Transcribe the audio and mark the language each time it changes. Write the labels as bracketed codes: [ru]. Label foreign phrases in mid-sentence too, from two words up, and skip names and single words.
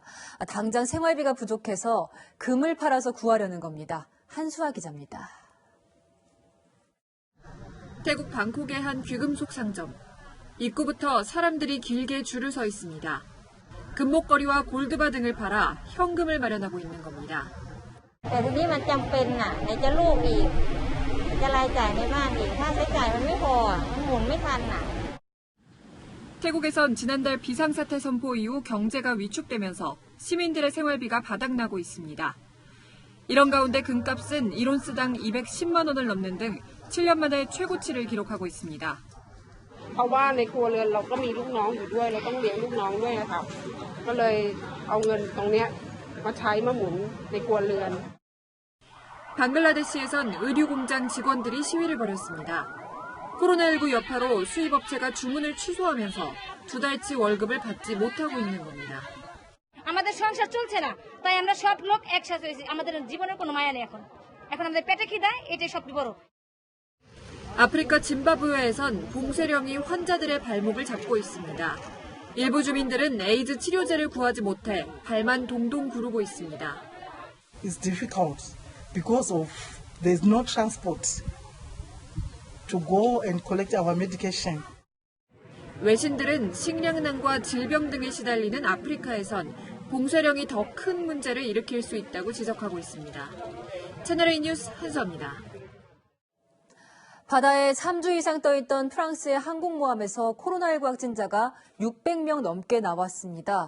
[ko] 당장 생활비가 부족해서 금을 팔아서 구하려는 겁니다. 한수아 기자입니다. 태국 방콕의 한 귀금속 상점. 입구부터 사람들이 길게 줄을 서 있습니다. 금목걸이와 골드바 등을 팔아 현금을 마련하고 있는 겁니다. [th] แต่ทีนี้มันจำเป็นน่ะไหนจะลูกอีกจะรายจ่ายในบ้านอีกค่าใช้จ่ายมันไม่พอมันหมุนไม่ทันน่ะ [ko] 태국에선 지난달 비상사태 선포 이후 경제가 위축되면서 시민들의 생활비가 바닥나고 있습니다. 이런 가운데 금값은 1온스당 210만 원을 넘는 등 7년 만에 최고치를 기록하고 있습니다. [th] เพราะว่าในครัวเรือนเราก็มีลูกน้องอยู่ด้วยเราต้องเลี้ยงลูกน้องด้วยนะครับก็เลยเอาเงินตรงเนี้ย [ko] 방글라데시에선 의류공장 직원들이 시위를 벌였습니다. 코로나19 여파로 수입업체가 주문을 취소하면서 2달치 월급을 받지 못하고 있는 겁니다. [bn] আমাদের সংসার চলছে না, তাই আমরা সব লোক একসাথে হয়েছি। আমাদের জীবনের কোনো মায়া নেই এখন আমাদের পেটে খিদা, এটাই সবচেয়ে বড়। [ko] 아프리카 짐바브웨에선 봉쇄령이 환자들의 발목을 잡고 있습니다. 일부 주민들은 에이즈 치료제를 구하지 못해 발만 동동 구르고 있습니다. [en] It's difficult because of there's no transport to go and collect our medication. [ko] 외신들은 식량난과 질병 등에 시달리는 아프리카에선 봉쇄령이 더 큰 문제를 일으킬 수 있다고 지적하고 있습니다. 채널A 뉴스 한수아입니다. 바다에 3주 이상 떠있던 프랑스의 항공모함에서 코로나19 확진자가 600명 넘게 나왔습니다.